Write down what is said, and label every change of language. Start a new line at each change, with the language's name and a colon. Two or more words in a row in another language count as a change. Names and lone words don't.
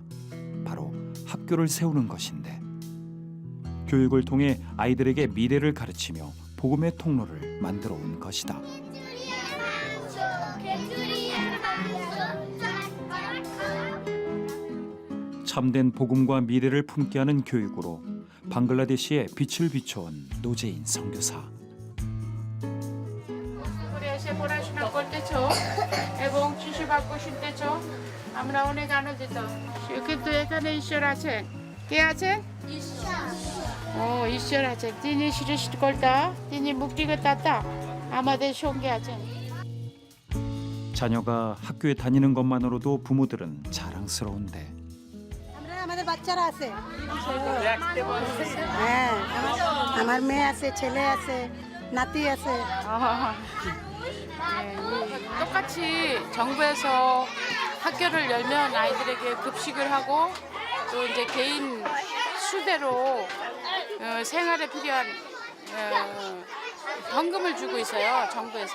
Korean: 바로 학교를 세우는 것인데, 교육을 통해 아이들에게 미래를 가르치며 복음의 통로를 만들어 온 것이다. 참된 복음과 미래를 품게 하는 교육으로 방글라데시에 빛을 비춰온 노제인 선교사.
Bangla: এসে পড়াশোনা করতেছো এবং শিশু বাক্য শুনতেছো, আমরা অনেক আনন্দিত। কিন্তু এখানে ঈশ্বর আছেন। কে আছেন? ঈশ্বর আছেন। তিনি সৃষ্টিকর্তা, তিনি মুক্তিকর্তা, আমাদের সঙ্গে আছেন।
Korean: 자녀가 학교에 다니는 것만으로도 부모들은 자랑스러운데,
Bangla: আমাদের বাচ্চারা আছে, হ্যাঁ আমার মেয়ে আছে, ছেলে আছে, নাতি আছে।
Korean: 똑같이 정부에서 학교를 열면 아이들에게 급식을 하고 또 이제 개인 수대로 생활에 필요한 현금을 주고 있어요, 정부에서.